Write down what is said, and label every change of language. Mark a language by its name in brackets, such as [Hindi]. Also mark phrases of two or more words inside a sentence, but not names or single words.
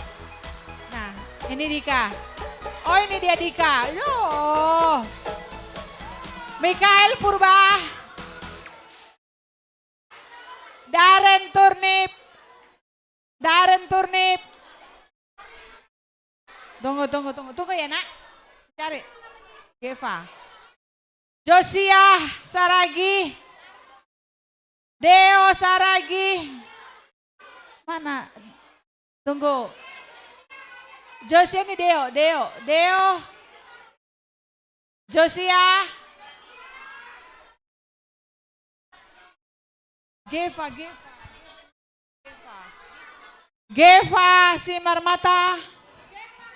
[Indonesian] Nah, ini Dika. Oh, ini dia Dika. Yo. Mikael Purba. Darren Turnip. Tunggu ya, Nak. Cari. Geva. Josia Saragi. Deo Saragi. Mana? Tunggu. Josia ini Deo. Josia. Geva Simarmata.